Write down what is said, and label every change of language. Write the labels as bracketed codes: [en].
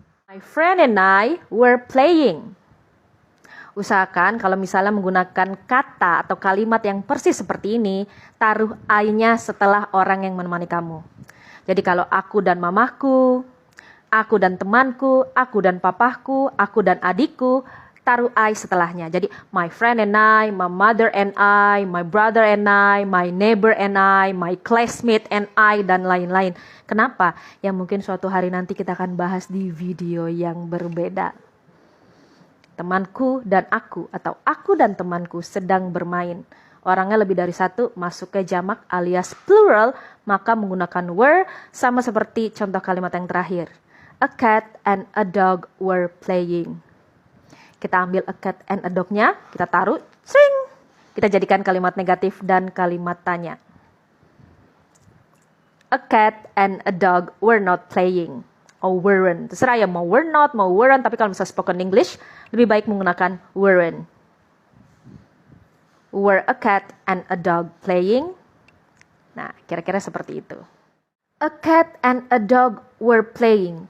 [en] My friend and I were playing. [id] Usahakan kalau misalnya menggunakan kata atau kalimat yang persis seperti ini, taruh I-nya setelah orang yang menemani kamu. Jadi kalau aku dan mamaku, aku dan temanku, aku dan papaku, aku dan adikku, taruh I setelahnya. Jadi [en] my friend and I, my mother and I, my brother and I, my neighbor and I, my classmate and I, [id] dan lain-lain. Kenapa? Yang mungkin suatu hari nanti kita akan bahas di video yang berbeda. Temanku dan aku atau aku dan temanku sedang bermain. Orangnya lebih dari satu, masuk ke jamak alias plural, maka menggunakan were sama seperti contoh kalimat yang terakhir. [en] A cat and a dog were playing. [id] Kita ambil [en] a cat and a dog-nya, [id] kita taruh, [en] sing. [id] Kita jadikan kalimat negatif dan kalimat tanya. [en] A cat and a dog were not playing. Or weren't. [id] Terserah ya, mau were not, mau weren't. Tapi kalau misalnya [en] spoken English, [id] lebih baik menggunakan [en] weren't. Were a cat and a dog playing? [id] Nah, kira-kira seperti itu. [en] A cat and a dog were playing.